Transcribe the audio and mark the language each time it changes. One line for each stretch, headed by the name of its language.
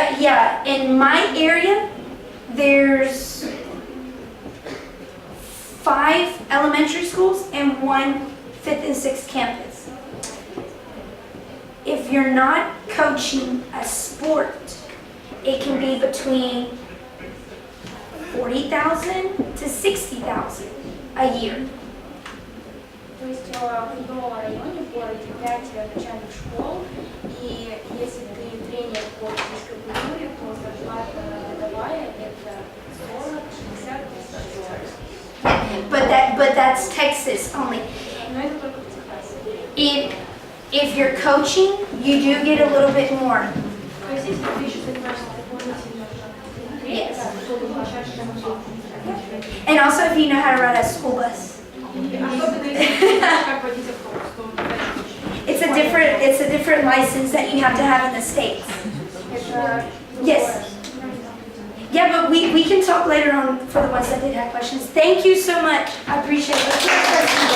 English: Yeah, in my area, there's 5 elementary schools and 1 5th and 6th campus. If you're not coaching a sport, it can be between $40,000 to $60,000 a year.
Russian: То есть в любом районе в городе 5 начальных школ, и если ты тренер по физической культуре, то зарплата годовая это 40-60 тысяч долларов.
English: But that's Texas only.
Russian: Но это только в Техасе.
English: If you're coaching, you do get a little bit more.
Russian: То есть если ты еще занимаешься дополнительно
English: Yes.
Russian: то ты получаешь зарплату.
English: And also if you know how to ride a school bus.
Russian: Особенно если ты знаешь, как водить автобус, то
English: It's a different license that you have to have in the States.
Russian: Это
English: Yes. Yeah, but we can talk later on for the ones that did have questions. Thank you so much. I appreciate it.